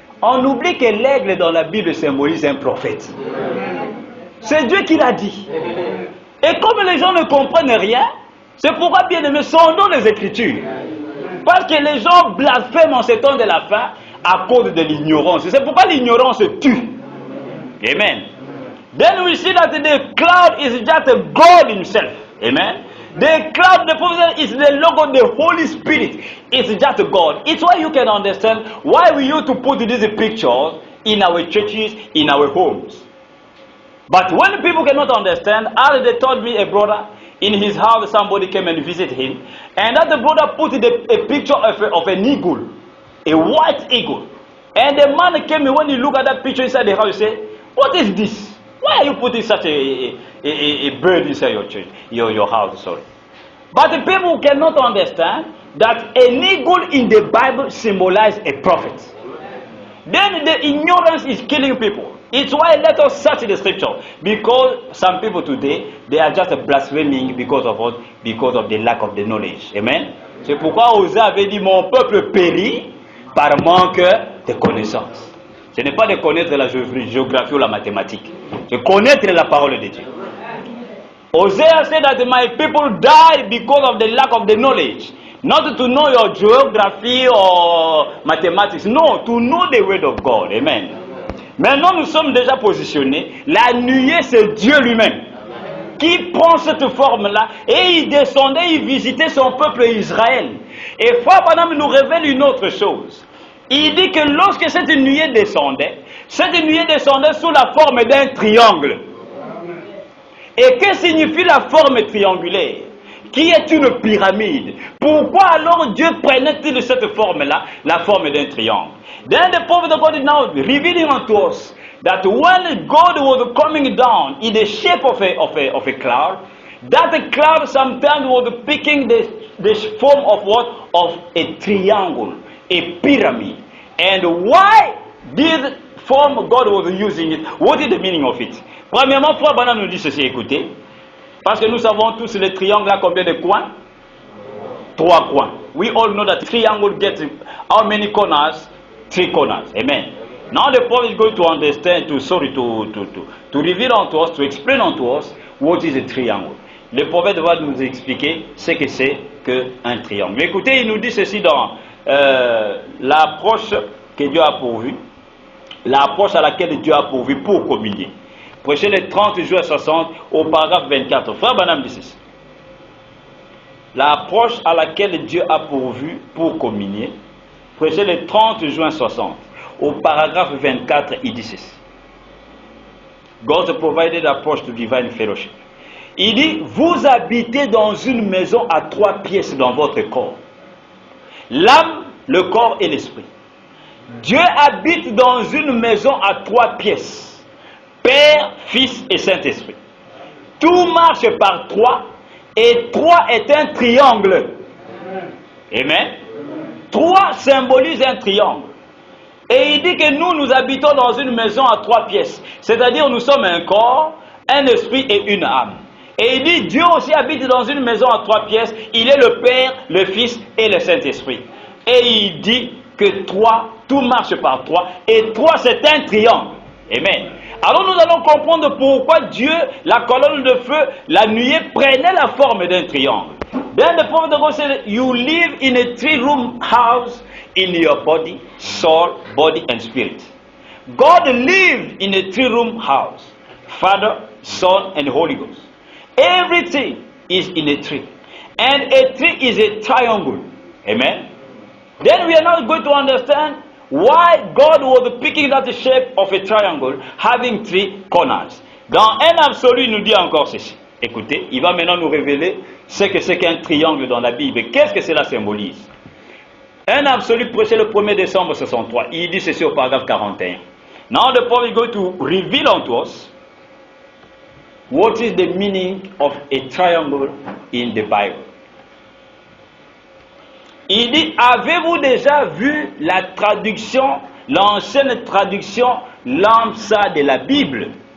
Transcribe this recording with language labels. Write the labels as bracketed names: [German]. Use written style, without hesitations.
[French] On oublie que l'aigle dans la Bible symbolise un prophète. C'est Dieu qui l'a dit. Et comme les gens ne comprennent rien, c'est pourquoi bien aimé, sondons les Écritures. Parce que les gens blasphèment en ce temps de la fin à cause de l'ignorance. C'est pourquoi l'ignorance tue. [English] Amen. Then we see that the cloud is just God himself. Amen. The cloud, the prophet, is the logo of the Holy Spirit. It's just God. It's why you can understand why we used to put these pictures in our churches, in our homes. But when people cannot understand, as they told me, a brother, in his house, somebody came and visited him, and that the brother put a picture of an eagle, a white eagle. And the man came, when he looked at that picture inside the house, he said, "What is this? Why are you putting such a bird inside your church, your house?" Sorry. But the people cannot understand that an eagle in the Bible symbolizes a prophet. Then the ignorance is killing people. It's why let us search the scripture. Because some people today, they are just blaspheming because of what? Because of the lack of the knowledge. Amen. [French] C'est pourquoi Osée avait dit, mon peuple périt par manque de connaissances. Ce n'est pas de connaître la géographie ou la mathématique. C'est connaître la parole de Dieu. [English] Hosea said that my people die because of the lack of the knowledge. Not to know your geography or mathematics. No, to know the word of God. Amen. [French] Maintenant, nous sommes déjà positionnés. La nuée, c'est Dieu lui-même qui prend cette forme-là et il descendait, il visitait son peuple Israël. Et Frère Branham nous révèle une autre chose. Il dit que lorsque cette nuée descendait sous la forme d'un triangle. Et que signifie la forme triangulaire? Qui est une pyramide? Pourquoi alors Dieu prenait-il cette forme-là, la forme d'un triangle? [English] Then the prophet of God is now revealing unto us that when God was coming down in the shape of a cloud, that cloud sometimes was picking the form of what? Of a triangle, a pyramid. And why this form God was using it? What is the meaning of it? [French] Premièrement, Frère Branham nous dit ceci, écoutez. Parce que nous savons tous les triangles à combien de coins? 3 coins. [English] We all know that triangle gets how many corners? 3 corners. Amen. Now the prophet is going to understand, to reveal unto us, to explain unto us what is a triangle. [French] Le prophète va nous expliquer ce que c'est qu'un triangle. Mais écoutez, il nous dit ceci dans l'approche que Dieu a pourvue, l'approche à laquelle Dieu a pourvu pour communier. Prêchez le 30 juin 60 au paragraphe 24. Frère Branham dit ceci. L'approche à laquelle Dieu a pourvu pour communier. Prêchez le 30 juin 60 au paragraphe 24, il dit ceci. [English] God provided approach to divine fellowship. [French] Il dit, vous habitez dans une maison à 3 pièces dans votre corps. L'âme, le corps et l'esprit. Dieu habite dans une maison à 3 pièces. Père, Fils et Saint-Esprit. Tout marche par 3 et 3 est un triangle. Amen. 3 symbolise un triangle. Et il dit que nous habitons dans une maison à 3 pièces. C'est-à-dire nous sommes un corps, un esprit et une âme. Et il dit Dieu aussi habite dans une maison à 3 pièces. Il est le Père, le Fils et le Saint-Esprit. Et il dit que 3, tout marche par 3. Et 3 c'est un triangle. Amen. Alors nous allons comprendre pourquoi Dieu, la colonne de feu, la nuée prenait la forme d'un triangle. [English] Then the prophet of God said, you live in a 3-room house in your body, soul, body and spirit. God lived in a 3-room house. Father, Son and Holy Ghost. Everything is in a tree. And a tree is a triangle. Amen. Then we are now going to understand why God was picking that shape of a triangle having 3 corners. [French] Dans un absolu, il nous dit encore ceci. Écoutez, il va maintenant nous révéler ce que c'est qu'un triangle dans la Bible. Qu'est-ce que cela symbolise? Un absolu prêché le 1er décembre 63. Il dit ceci au paragraphe 41. [English] Now the prophet is going to reveal unto us what is the meaning of a triangle in the Bible. [French] Il dit, avez-vous déjà vu la traduction, l'ancienne traduction Lamsa de la Bible?